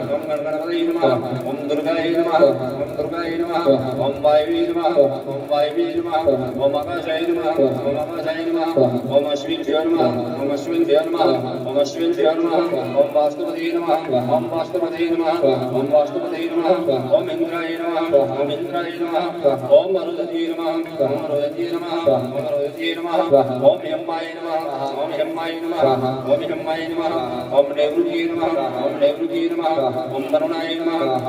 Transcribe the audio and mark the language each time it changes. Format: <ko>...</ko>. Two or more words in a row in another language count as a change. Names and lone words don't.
<sa>ઓમ ગણપતये નમઃ સ્વાહા ઓમ દુર્ગાય નમઃ સ્વાહા ઓમ દુર્ગાય નમઃ સ્વાહા ઓમ વાયવે નમઃ સ્વાહા ઓમ વાયવે નમઃ સ્વાહા ઓમ આકાશાય નમઃ સ્વાહા ઓમ આકાશાય નમઃ સ્વાહા ઓમ અશ્વિનભ્યો નમઃ સ્વાહા ઓમ અશ્વિનભ્યો નમઃ સ્વાહા ઓમ અશ્વિનભ્યો નમઃ સ્વાહા ઓમ વાસ્તુપતये નમઃ સ્વાહા ઓમ વાસ્તુપતये નમઃ સ્વાહા ઓમ વાસ્તુપતये बृहस्पतये नमः ओम इंद्राय नमः ओम इंद्राय नमः ओम मरुदये नमः ओम मरुदये नमः ओम मरुदये नमः ओम यम्माय नमः ओम यम्माय नमः ओम यम्माय नमः ओम नेवृतिये नमः ओम नेवृतिये नमः ओम वरुणाय नमः</sa>